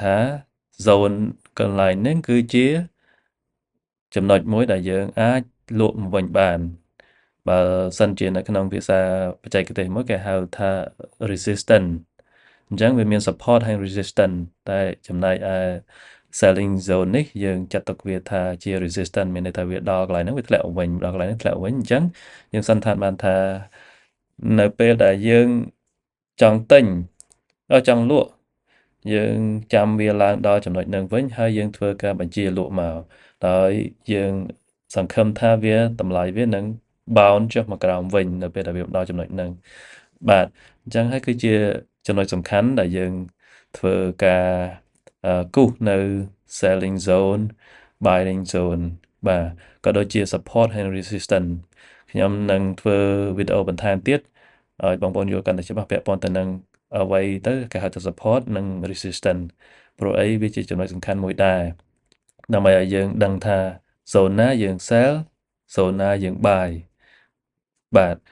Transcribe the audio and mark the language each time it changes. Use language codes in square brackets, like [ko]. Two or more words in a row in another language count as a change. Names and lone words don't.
[km] zone កន្លែងហ្នឹងគឺជាចំណុចមួយដែលយើងអាចលក់មកវិញបានបើសិនជានៅក្នុងភាសាបច្ចេកទេសមួយគេហៅថា resistance អញ្ចឹងវាមាន support ហើយ resistance តែចំណែកឯ [en] selling zone [km] នេះយើងចាត់ ទុកវាថាជា resistance មានន័យថាវាដល់កន្លែងហ្នឹងវាធ្លាក់វិញដល់កន្លែងហ្នឹងធ្លាក់វិញអញ្ចឹងយើងសន្និដ្ឋានបានថានៅពេលដែលយើងចង់ទិញចង់លក់យើងចាំ វាឡើងដល់ចំណុចហ្នឹងវិញហើយយើងធ្វើការបញ្ជាលក់មកដោយយើងសង្ឃឹមថាវាតម្លៃវានឹង bound ចុះមក ក្រោមវិញនៅពេលដែលវាដល់ចំណុចហ្នឹងបាទអញ្ចឹងហើយគឺជាចំណុចសំខាន់ដែលយើង ធ្វើការគូសនៅ [en] selling zone buying zone [km] បាទក៏ដូចជា support ហើយ resistance ខ្ញុំនឹងធ្វើវីដេអូបន្ថែមទៀតឲ្យបងប្អូនយល់កាន់តែច្បាស់ពាក់ព័ន្ធទៅនឹងអ្វីទៅគេហៅថា support និង resistance ព្រោះអីវាជាចំណុចសំខាន់មួយដែរដើម្បីឲ្យយើងដឹងថា zone ណាយើង [en] sell zone [km] ណាយើង buy បាទ